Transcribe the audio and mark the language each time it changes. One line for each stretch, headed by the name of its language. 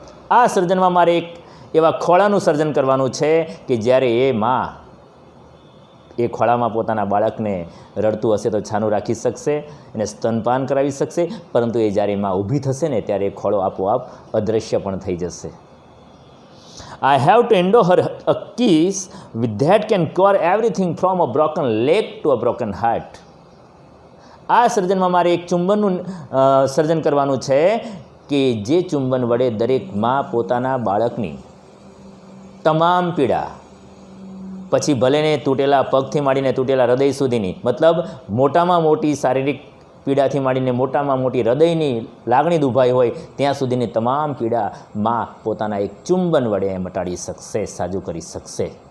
Gujarati: આ સર્જનમાં મારે એક એવા ખોળાનું સર્જન કરવાનું છે કે જ્યારે એ માં એ ખોળામાં પોતાના બાળકને રડતું હશે તો છાનું રાખી શકશે, એને સ્તનપાન કરાવી શકશે, પરંતુ એ જ્યારે માં ઊભી થશે ને ત્યારે એ ખોળો આપોઆપ અદૃશ્ય પણ થઈ જશે.
English: I have to endow her a kiss with that can cure everything from a broken leg to a broken heart.
Gujarati: આ સર્જનમાં મારે એક ચુંબનનું સર્જન કરવાનું છે કે જે ચુંબન વડે દરેક માં પોતાના બાળકની તમામ પીડા, પછી ભલેને તૂટેલા પગથી માંડીને તૂટેલા હૃદય સુધીની, મતલબ મોટામાં મોટી શારીરિક પીડાથી માંડીને મોટામાં મોટી હૃદયની લાગણી દુભાઈ હોય ત્યાં સુધીની તમામ પીડા માં પોતાના એક ચુંબન વડે મટાડી શકશે, સાજું કરી શકશે.